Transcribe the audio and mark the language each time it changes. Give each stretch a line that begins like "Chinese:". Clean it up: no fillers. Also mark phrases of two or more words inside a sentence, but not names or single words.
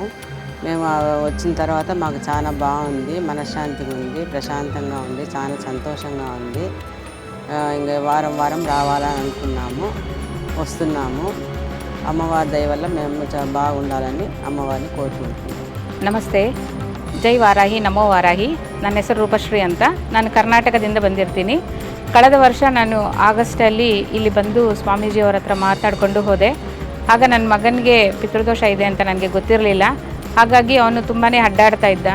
Telugu: మేము వచ్చిన తర్వాత మాకు చాలా బాగుంది, మనశ్శాంతిగా ఉంది, ప్రశాంతంగా ఉంది, చాలా సంతోషంగా ఉంది. ఇంకా వారం వారం రావాలని అనుకున్నాము, వస్తున్నాము. అమ్మవారి దయ వల్ల మేము చాలా బాగుండాలని అమ్మవారిని కోరుకుంటున్నాము.
Kannada: ನಮಸ್ತೆ, ಜೈ ವಾರಾಹಿ ನಮೋ ವಾರಾಹಿ. ನನ್ನ ಹೆಸರು ರೂಪಶ್ರೀ ಅಂತ. ನಾನು ಕರ್ನಾಟಕದಿಂದ ಬಂದಿರ್ತೀನಿ. ಕಳೆದ ವರ್ಷ ನಾನು ಆಗಸ್ಟಲ್ಲಿ ಇಲ್ಲಿ ಬಂದು ಸ್ವಾಮೀಜಿಯವರ ಹತ್ರ ಮಾತಾಡಿಕೊಂಡು ಹೋದೆ. ಆಗ ನನ್ನ ಮಗನಿಗೆ ಪಿತೃದೋಷ ಇದೆ ಅಂತ ನನಗೆ ಗೊತ್ತಿರಲಿಲ್ಲ. ಹಾಗಾಗಿ ಅವನು ತುಂಬಾ ಅಡ್ಡಾಡ್ತಾ ಇದ್ದ.